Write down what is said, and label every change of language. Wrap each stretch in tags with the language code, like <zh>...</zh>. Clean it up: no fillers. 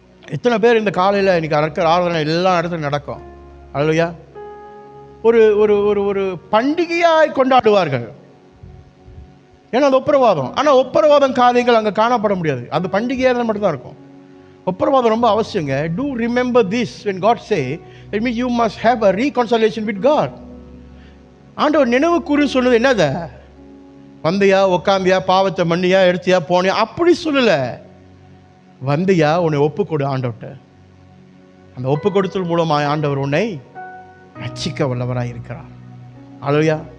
<ta>எத்தனை பேர் இந்த காலையில் இன்னைக்கு அறக்கிற ஆராதனை எல்லா இடத்துலையும் நடக்கும். ஹல்லேலூயா. ஒரு ஒரு ஒரு ஒரு பண்டிகையாய் கொண்டாடுவார்கள். ஏன்னா அது ஒப்புரவாதம். ஆனால் ஒப்புரவாதம் காரியங்கள் அங்கே காணப்பட முடியாது. அது பண்டிகையாக மட்டும்தான் இருக்கும். ஒப்புரவாதம் ரொம்ப அவசியங்க.</ta> <en>To remember this when God say it means you must have a reconciliation with God.</en> <ta>ஆண்டவர் நினைவு கூறு சொன்னது என்னது? வந்தியா, உக்காந்தியா, பாவத்தை மண்ணியா, எடுத்தியா, போனியா, அப்படி சொல்லலை. வந்தியா, உன்னை ஒப்பு கொடு ஆண்டவர்கிட்ட. அந்த ஒப்பு கொடுத்தல் மூலமாக ஆண்டவர் உன்னை ரட்சிக்க வல்லவராக இருக்கிறார். அல்லேலூயா.</ta>